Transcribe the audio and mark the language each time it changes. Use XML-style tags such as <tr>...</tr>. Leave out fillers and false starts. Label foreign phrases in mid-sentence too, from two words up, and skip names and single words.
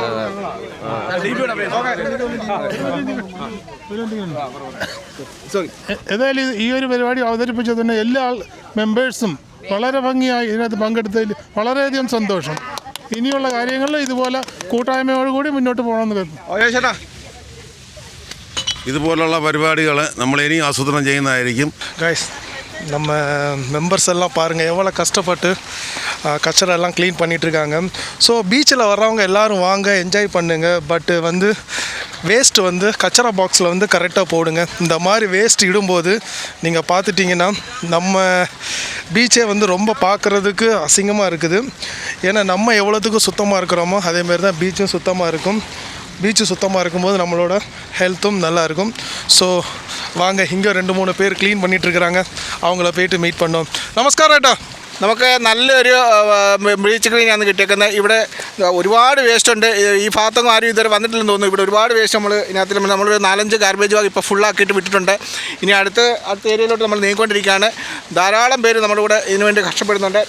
<ml>ഏതായാലും ഈ ഒരു പരിപാടി അവതരിപ്പിച്ചതിന് എല്ലാ മെമ്പേഴ്സും വളരെ ഭംഗിയായി ഇതിനകത്ത് പങ്കെടുത്തതിൽ വളരെയധികം സന്തോഷം. ഇനിയുള്ള കാര്യങ്ങളിൽ ഇതുപോലെ കൂട്ടായ്മയോടുകൂടി മുന്നോട്ട് പോകണമെന്ന് കരുതുന്നു. ഇതുപോലുള്ള പരിപാടികൾ നമ്മൾ ഇനി ആസൂത്രണം ചെയ്യുന്നതായിരിക്കും. ഗൈസ്,</ml> <ta>நம்ம மெம்பர்ஸ் எல்லாம் பாருங்கள் எவ்வளோ கஷ்டப்பட்டு கச்சரை எல்லாம் க்ளீன் பண்ணிகிட்ருக்காங்க. ஸோ பீச்சில் வர்றவங்க எல்லோரும் வாங்க, என்ஜாய் பண்ணுங்கள். பட்டு வந்து வேஸ்ட்டு வந்து கச்சரா பாக்ஸில் வந்து கரெக்டாக போடுங்க. இந்த மாதிரி வேஸ்ட் இடும்போது நீங்கள் பார்த்துட்டிங்கன்னா நம்ம பீச்சே வந்து ரொம்ப பார்க்குறதுக்கு அசிங்கமாக இருக்குது. ஏன்னா நம்ம எவ்வளோத்துக்கு சுத்தமாக இருக்கிறோமோ அதேமாரி தான் பீச்சும் சுத்தமாக இருக்கும். பீச்சு சுத்தமாக இருக்கும்போது நம்மளோட ஹெல்த்தும் நல்லாயிருக்கும். ஸோ வாங்க, இங்கே 2-3 பேர் க்ளீன் பண்ணிகிட்ருக்குறாங்க, அவங்கள போயிட்டு மீட் பண்ணோம்.</ta> <ml>നമസ്കാരം ഏട്ടാ. നമുക്ക് നല്ലൊരു ബീച്ച് ക്ലീനാണ് കിട്ടിയേക്കുന്നത്. ഇവിടെ ഒരുപാട് വേസ്റ്റ് ഉണ്ട്. ഈ ഭാഗത്തൊന്നും ആരും ഇതുവരെ വന്നിട്ടില്ലെന്ന് തോന്നുന്നു. ഇവിടെ ഒരുപാട് വേസ്റ്റ് ഇതിനകത്ത് നമ്മളൊരു 4-5 ഗാർബേജ് ബാഗ് ഇപ്പോൾ ഫുള്ളാക്കിയിട്ട് വിട്ടിട്ടുണ്ട്. ഇനി അടുത്ത ഏരിയയിലോട്ട് നമ്മൾ നീങ്ങിക്കൊണ്ടിരിക്കുകയാണ്. ധാരാളം പേര് നമ്മുടെ കൂടെ ഇതിനു വേണ്ടി കഷ്ടപ്പെടുന്നുണ്ട്.</ml>